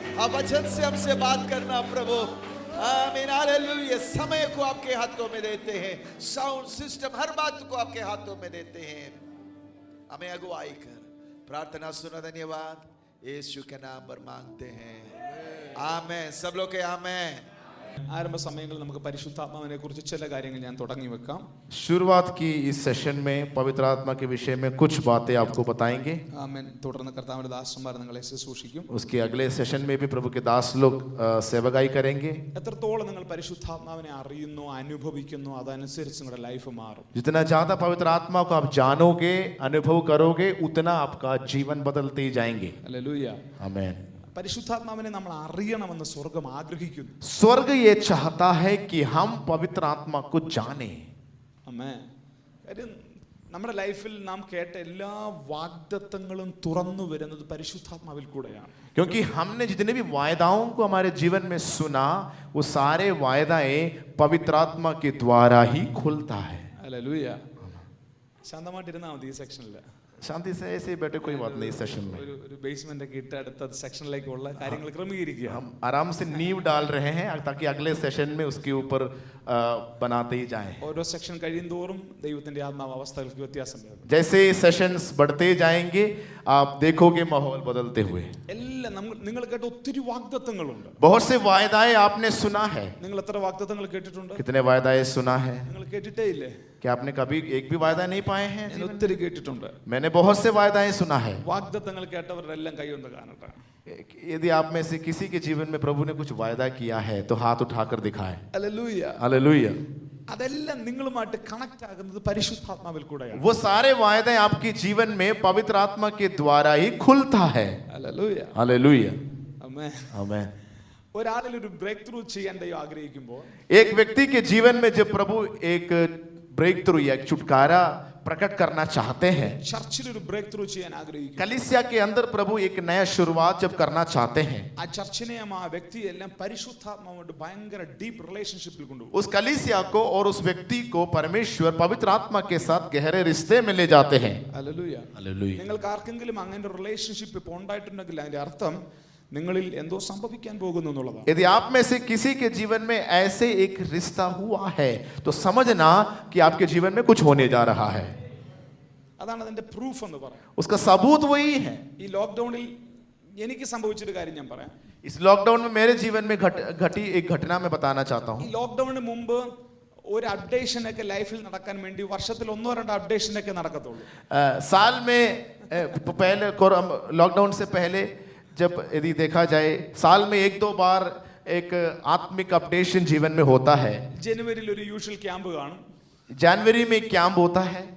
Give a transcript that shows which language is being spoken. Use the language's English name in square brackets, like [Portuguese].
[Hindi] आप वचन से हमसे बात करना प्रभु। आमीन हालेलुया। समय को आपके हाथों में देते हैं, साउंड सिस्टम हर बात को आपके हाथों में देते हैं। हमें अगुवाई कर प्रार्थना सुना। धन्यवाद यीशु के नाम पर मांगते हैं, आमेन। सब लोग के आमेन। [Malayalam] ആരംഭ സമയങ്ങളിൽ നമുക്ക് പരിശുദ്ധാത്മാവിനെ കുറിച്ച് ചില കാര്യങ്ങൾ ഞാൻ തുടങ്ങി വെക്കാം. [Hindi] शुरुआत की इस सेशन में पवित्र आत्मा के विषय में कुछ बातें आपको बताएंगे. [Malayalam] ആമേൻ. തുടർന്ന് കർത്താവിന്റെ ദാസന്മാർ നിങ്ങളെ ശുശ്രൂഷിക്കും. [Hindi] उसके अगले सेशन में भी प्रभु के दास लोग सेवकाई करेंगे. [Malayalam] എത്രത്തോളം നിങ്ങൾ പരിശുദ്ധാത്മാവിനെ അറിയുന്നു, അനുഭവിക്കുന്നു, അതനുസരിച്ച് നിങ്ങളുടെ ലൈഫ് മാറും. [Hindi] जितना ज्यादा पवित्र आत्मा को आप जानोगे, अनुभव करोगे, उतना आपका जीवन बदलते ही जाएंगे. [Malayalam] ഹല്ലേലൂയ. [Hindi] आमीन. [Malayalam] പരിശുദ്ധാത്മാവിനെ നമ്മൾ അറിയണമെന്ന് സ്വർഗ്ഗം ആഗ്രഹിക്കുന്നു. [Hindi] स्वर्ग ये चाहता है कि हम पवित्र आत्मा को जाने. [Malayalam] ആമേൻ. കാര്യം നമ്മുടെ ലൈഫിൽ നാം കേട്ട എല്ലാ വാഗ്ദത്തങ്ങളും തുറന്നു വരുന്നത് പരിശുദ്ധാത്മാവിൽ കൂടെയാണ്. [Hindi] क्योंकि हमने जितने भी वायदाओं को हमारे जीवन में सुना, वो सारे वायदाएं पवित्र आत्मा के द्वारा ही खुलता है. [Malayalam] ഹല്ലേലൂയ. ശാന്തമായിട്ടിരുന്നാൽ മതി ഈ സെക്ഷനിൽ. [Hindi] शांति से ऐसे बैठे, कोई बात नहीं. सेशन में [Malayalam] ഒരു ബേസ്മെന്റ് ഒക്കെ ഇട്ട് അടുത്ത സെക്ഷനിലേക്കുള്ള കാര്യങ്ങൾ ക്രമീകരിക്കുക. [Hindi] हम आराम से नींव डाल रहे हैं ताकि अगले सेशन में उसके ऊपर बनाते ही जाएं. [Malayalam] ഓരോ സെക്ഷൻ കഴിയുന്തോറും ദൈവത്തിന്റെ ആത്മാവ് അവസ്ഥകൾക്ക് വ്യത്യാസം വരും. [Hindi] जैसे सेशंस बढ़ते जाएंगे, आप देखोगे माहौल बदलते हुए. [Malayalam] എല്ലാം നിങ്ങൾ കേട്ട ഒത്തിരി വാഗ്ദത്തങ്ങളുണ്ട്. [Hindi] बहुत से वायदाएं आपने सुना है. [Malayalam] നിങ്ങൾ എത്ര വാഗ്ദത്തങ്ങൾ കേട്ടിട്ടുണ്ട്? [Hindi] कितने वायदाएं सुना है? [Malayalam] നിങ്ങൾ കേട്ടിട്ടേ ഇല്ലേ? [Hindi] क्या आपने कभी एक भी वायदा नहीं पाए हैं? [Malayalam] ഞാൻ ഒത്തിരി കേട്ടിട്ടുണ്ട്. [Hindi] मैंने बहुत से वायदाएं सुना है. [Malayalam] വാഗ്ദത്തങ്ങൾ കേട്ടവരുടെ എല്ലാം കൈ ഒന്ന് കാണട്ടെ. [Hindi] यदि आप में से किसी के जीवन में प्रभु ने कुछ वायदा किया है तो हाथ उठाकर दिखाएं. [Malayalam] ഹല്ലേലൂയ. [Hindi] हालेलुया. [Malayalam] അതെല്ലാം നിങ്ങളുമായിട്ട് കണക്ട് ആകുന്നത് പരിശുദ്ധാത്മാവിൽ കൂടെയാണ്. [Hindi] वो सारे वायदे आपके जीवन में पवित्र आत्मा के द्वारा ही खुलता है. [Malayalam] ഹല്ലേലൂയ. [Hindi] हालेलुया. [Malayalam] ആമേൻ. [Hindi] आमीन. [Malayalam] ഒരാളിൽ ഒരു ബ്രേക്ക് ത്രൂ ചെയ്യാൻ ദൈവം ആഗ്രഹിക്കുമ്പോൾ, [Hindi] एक व्यक्ति के जीवन में जब प्रभु एक ब्रेक थ्रू या एक छुटकारा प्रकट करना चाहते हैं, [Malayalam] ചർച്ചിൽ ഒരു ബ്രേക്ക് ത്രൂ ചെയ്യാൻ ആഗ്രഹിക്കും. [Hindi] कलीसिया के अंदर प्रभु एक नया शुरुआत जब करना चाहते हैं, [Malayalam] ആ ചർച്ചിനെയും ആ വ്യക്തിയെല്ലാം പരിശുദ്ധാത്മാവുമായിട്ട് ഭയങ്കര ഡീപ്പ് റിലേഷൻഷിപ്പിൽ കൊണ്ടുപോകും. [Hindi] उस कलीसिया को और उस व्यक्ति को परमेश्वर पवित्र आत्मा के साथ गहरे रिश्ते में ले जाते हैं. [Malayalam] ഹല്ലേലൂയ. [Hindi] हालेलुया. [Malayalam] നിങ്ങൾക്ക് ആർക്കെങ്കിലും അങ്ങനെ റിലേഷൻഷിപ്പ് ഇപ്പോൾ ഉണ്ടായിട്ടുണ്ടെങ്കിൽ അതിന്റെ അർത്ഥം നിങ്ങളിൽ എന്തോ സംഭവിക്കാൻ പോകുന്നു എന്നുള്ളതാണ്. [Hindi] यदि आप में से किसी के जीवन में ऐसे एक रिश्ता हुआ है तो समझना कि आपके जीवन में कुछ होने जा रहा है. [Malayalam] അതാണ് അതിന്റെ പ്രൂഫ് എന്ന് പറയാം. [Hindi] उसका सबूत वही है. [Malayalam] ഈ ലോക്ക്ഡൌണിൽ എനിക്ക് സംഭവിച്ചൊരു കാര്യം ഞാൻ പറയാം. [Hindi] इस लॉकडाउन में मेरे जीवन में घटी एक घटना मैं बताना चाहता [Malayalam] ഈ [Hindi] हूँ. [Malayalam] ലോക്ക്ഡൌണിന് മുമ്പ് ഒരു അപ്ഡേഷൻ ഒക്കെ ലൈഫിൽ നടക്കാൻ വേണ്ടി വർഷത്തിൽ ഒന്നോ രണ്ടോ അപ്ഡേഷൻ ഒക്കെ നടക്കത്തുള്ളൂ. [Hindi] साल में पहले लॉकडाउन से पहले जब यदि देखा जाए, साल में एक दो बार एक आत्मिक अपडेशन जीवन में होता है. [Malayalam] ജനുവരിയിൽ ഒരു യൂഷ്വൽ ക്യാമ്പ് കാണും. [Hindi] जनवरी में एक कैंप होता है.